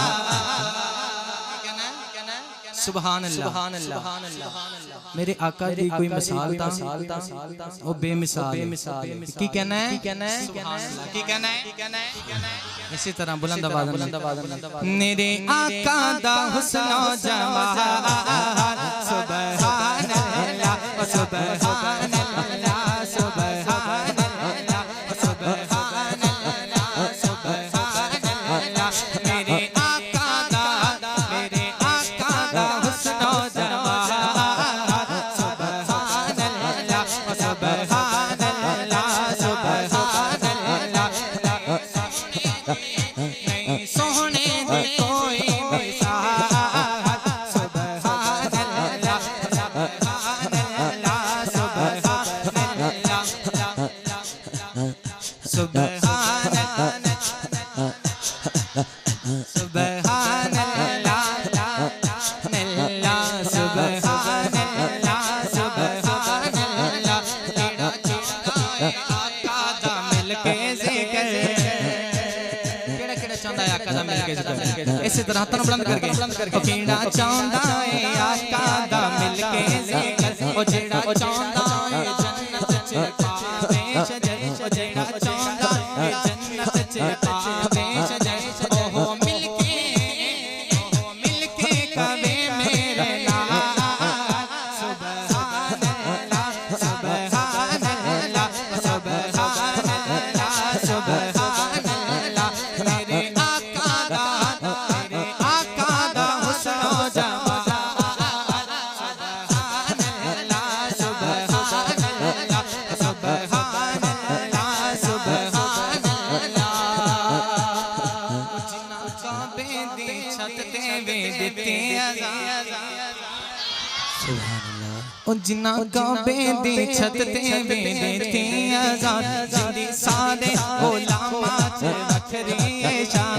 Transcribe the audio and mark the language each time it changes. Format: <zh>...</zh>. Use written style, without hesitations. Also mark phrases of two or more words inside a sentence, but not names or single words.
<ar>سبحان الله.</ar> <pa>میرے آقا دی کوئی مثال تا او بے مثال کی کہنا ہے کی کہنا ہے اسی طرح بلند آواز میرے آقا دا حسنو جمال.</pa> <ar>سبحان الله سبحان الله سبحان الله سبحان الله سبحان الله.</ar> <pa>میرے آقا دا حسنو جمال.</pa> <ar>سبحان الله سبحان الله سبحان الله.</ar> <pa>نہیں سوہنے دی کوئی مثال.</pa> <ar>سبحان الله سبحان الله سبحان الله سبحان سبحان الله الله سبحان الله سبحان الله.</ar> <pa>تیرا چہرہ آقا دا ملکے ذکر کیہڑا کیہڑا چاہندا ہے آقا دا ملکے ذکر. اسی طرح ہاتھ بلند کر کے کیہڑا چاہندا ہے آقا دا ملکے ذکر. او جیہڑا چاہندا ہے جنت چ پاوے شجر. او جیہڑا چاہندا ہے جنت چ پاوے شجر. اوہو ملکے کوے میرے نال.</pa> <ar>سبحان الله سبحان الله سبحان الله سبحان الله.</ar> <pa>میرے آقا دا حسنو جمال.</pa> <ar>سبحان الله سبحان الله سبحان الله سبحان الله.</ar> <pa>جنہاں کعبے دی چھت تے وے دتی اذان. او جنہاں کعبے دی چھت تے وے دتی اذان. جندی سارے غلاماں چ وکھری شان.</pa>